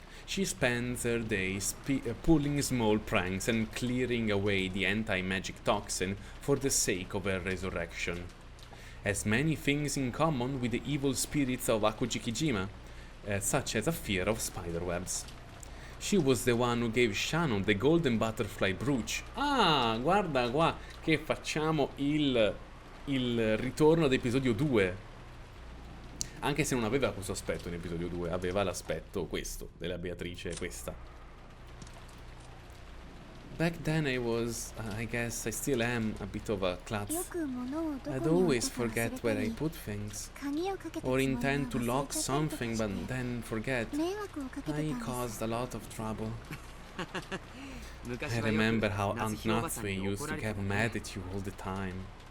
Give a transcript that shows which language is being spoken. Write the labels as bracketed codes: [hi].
[en] She spends her days pulling small pranks and clearing away the anti-magic toxin for the sake of her resurrection. Has many things in common with the evil spirits of Akujikijima, such as a fear of spiderwebs. She was the one who gave Shannon the golden butterfly brooch. [it] Ah, guarda qua che facciamo il ritorno ad episodio 2. Anche se non aveva questo aspetto in episodio 2, aveva l'aspetto questo, della Beatrice, questa. [en] Back then I was, I guess I still am, a bit of a klutz. I'd always forget where I put things, or intend to lock something but then forget. I caused a lot of trouble. I remember how Aunt Natsui used to get mad at you all the time.